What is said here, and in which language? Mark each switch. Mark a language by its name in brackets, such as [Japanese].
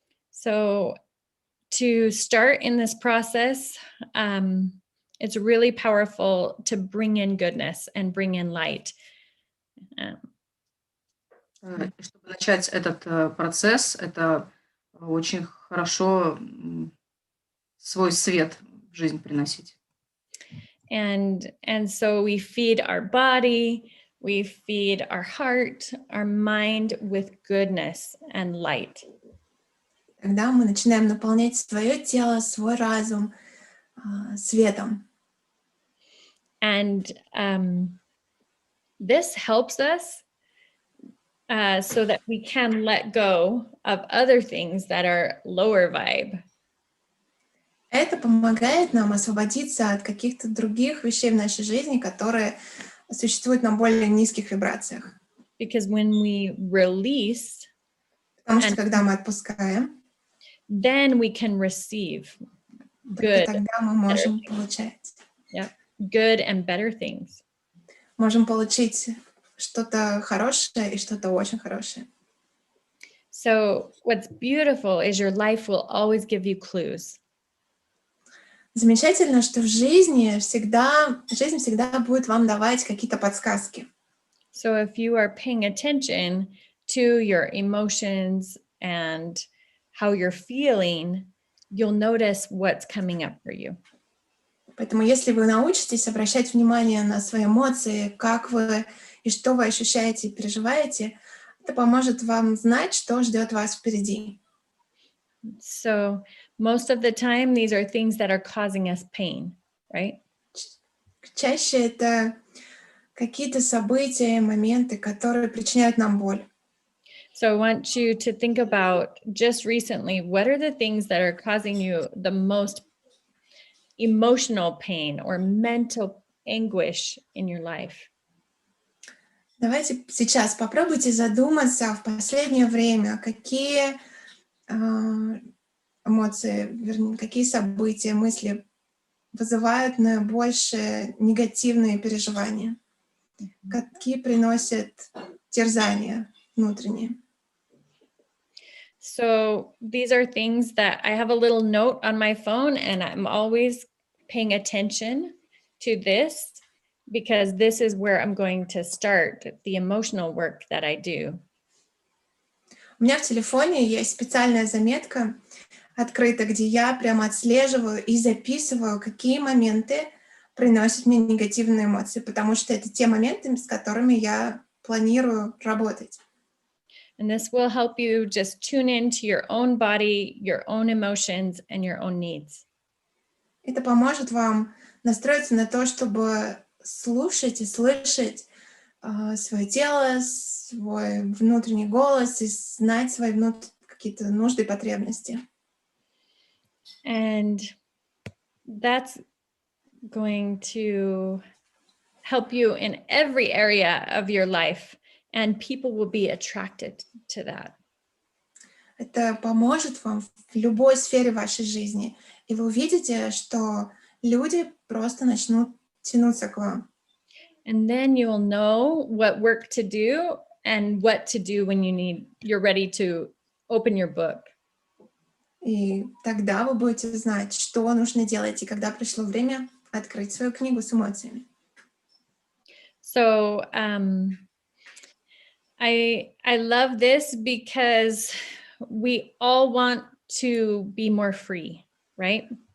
[English] So to start in this process, it's really powerful to bring in goodness and bring in light. [Russian] Чтобы начать этот процесс, это очень хорошо свой свет в жизнь приносить. [English] And so we feed our body, we feed our heart, our mind with goodness and light. [Russian] Тогда мы начинаем наполнять свое тело, свой разум светом. [English] And this helps us so that we can let go of other things that are lower vibe. [Russian] Это помогает нам освободиться от каких-то других вещей в нашей жизни, которые существуют на более низких вибрациях. [English] Because when we release, [Russian] Потому что когда мы отпускаем, [English] then we can receive [Russian] только тогда мы можем получать. [English] Yeah, good and better things. [Russian] Можем получить что-то хорошее и что-то очень хорошее. [English] So what's beautiful is your life will always give you clues. [Russian] Замечательно, что жизнь всегда будет вам давать какие-то подсказки. [English] So if you are paying attention to your emotions and how you're feeling, you'll notice what's coming up for you. [Russian] Поэтому если вы научитесь обращать внимание на свои эмоции, как вы и что вы ощущаете и переживаете, это поможет вам знать, что ждет вас впереди. [English] So most of the time, these are things that are causing us pain, right? [Russian] Чаще это какие-то события, моменты, которые причиняют нам боль. [English] So I want you to think about just recently, what are the things that are causing you the most emotional pain or mental anguish in your life? [Russian] Давайте сейчас попробуйте задуматься в последнее время, какие эмоции, вернее, какие события, мысли вызывают наибольшие негативные переживания, какие приносят терзания внутренние. [English] So these are things that I have a little note on my phone, and I'm always paying attention to this because this is where I'm going to start the emotional work that I do. [Russian] У меня в телефоне есть специальная заметка открыта, где я прямо отслеживаю и записываю, какие моменты приносят мне негативные эмоции, потому что это те моменты, с которыми я планирую работать. [English] And this will help you just tune into your own body, your own emotions, and your own needs. [Russian] Это поможет вам настроиться на то, чтобы слушать и слышать свое тело, свой внутренний голос и знать свои какие-то нужды и потребности. [English] And that's going to help you in every area of your life, and people will be attracted to that. [Russian] Это поможет вам в любой сфере вашей жизни, и вы увидите, что люди просто начнут тянуться к вам. [English] And then you'll know what work to do and what to do when you're ready to open your book. [Russian] И тогда вы будете знать, что нужно делать, и когда пришло время открыть свою книгу с эмоциями. [English] So I love this because we all want to be more free, right?